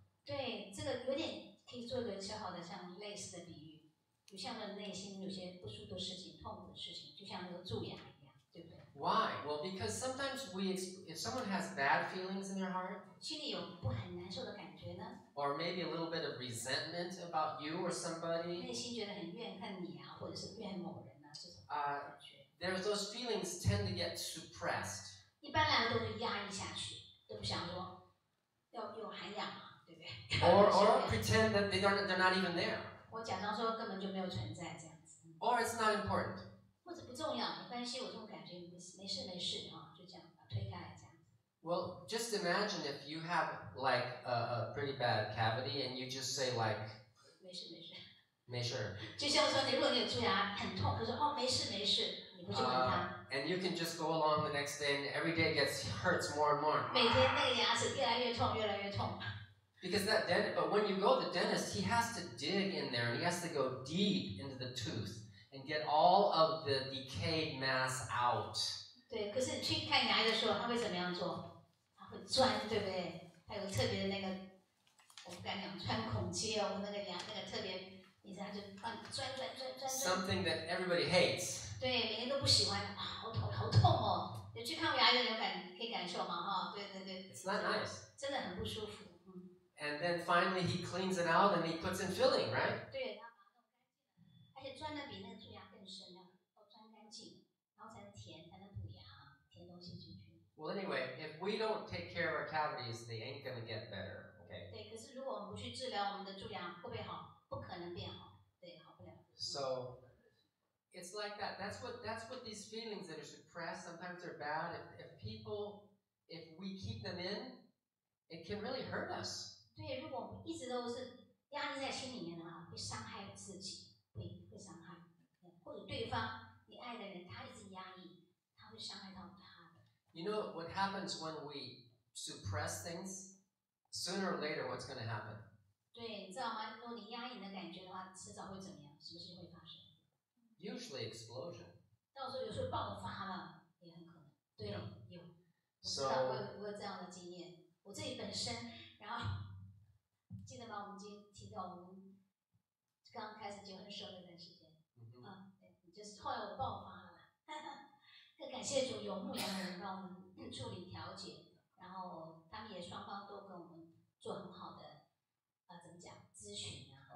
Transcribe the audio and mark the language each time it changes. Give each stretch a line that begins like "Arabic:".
Chinese: 对，这个有点可以做一个小小的像类似的比喻，就像人内心有些不舒服的事情、痛苦的事情，就像那个蛀牙一样，对不对？
English: Why? Well, because sometimes if someone has bad feelings in their heart,
Chinese: 心里有不很难受的感觉呢，
English: or maybe a little bit of resentment about you or somebody,
Chinese: 内心觉得很怨恨你啊，或者是怨恨某人啊，这种感觉。
English: those feelings tend to get suppressed.
Chinese: 一般来都是压抑下去，都不想说要有涵养嘛，对不对？
English: Or pretend that they're not even there.
Chinese: 我假装说根本就没有存在这样子，
English: Or it's not important.
Chinese: 或者不重要，没关系，我这种感觉没事啊，就这样把它推开来这样子。
English: Well, just imagine if you have like a pretty bad cavity and you just say like,
Chinese: 没事。 "没事." 就像说如果你有蛀牙很痛，他说哦没事，你不去管它。
English: And you can just go along the next day and every day hurts more and more.
Chinese: 每天那个牙齿越来越痛。
English: Because but when you go to the dentist, he has to dig in there and he has to go deep into the tooth and get all of the decayed mass out.
Chinese: 对，可是去看牙医的时候，他会怎么样做？他会钻，对不对？他有特别的那个，我不敢讲穿孔接哦，那个牙那个特别，你知道就帮你钻。
English: Something that everybody hates.
Chinese: 对，每天都不喜欢，啊，好痛哦！有去看过牙医的人可以感受吗？哈，对。
English: It's not nice.
Chinese: 真的很不舒服。
English: And then finally he cleans it out and he puts in filling, right?
Chinese: 对，他把它弄干净了，而且钻的比那个蛀牙更深，要钻干净，然后才能填，才能补牙，填东西进去。
English: Well, anyway, if we don't take care of our cavities, they ain't gonna get better, okay?
Chinese: 对，可是如果我们不去治疗我们的蛀牙，会不会好？不可能变好，对，好不了。
English: So it's like that. That's what these feelings that are suppressed, sometimes they're bad. If we keep them in, it can really hurt us.
Chinese: 对，如果我们一直都是压抑在心里面的话，会伤害自己，会伤害，或者对方你爱的人，他一直压抑，他会伤害到他的。
English: You know what happens when we suppress things? Sooner or later, what's going to happen?
Chinese: 对，你知道吗？如果你压抑你的感觉的话，迟早会怎么样？什么事情会发生？
English: Usually explosion.
Chinese: 到时候有时候爆发了，也很可能。对，有。我知道
English: So
Chinese: 我有这样的经验，我自己本身，然后记得吗？我们今天提到我们刚开始结婚时候那段时间，对，就是后来我爆发了，更感谢主有牧羊的人帮我们处理调解，然后他们也双方都跟我们做很好的怎么讲咨询啊，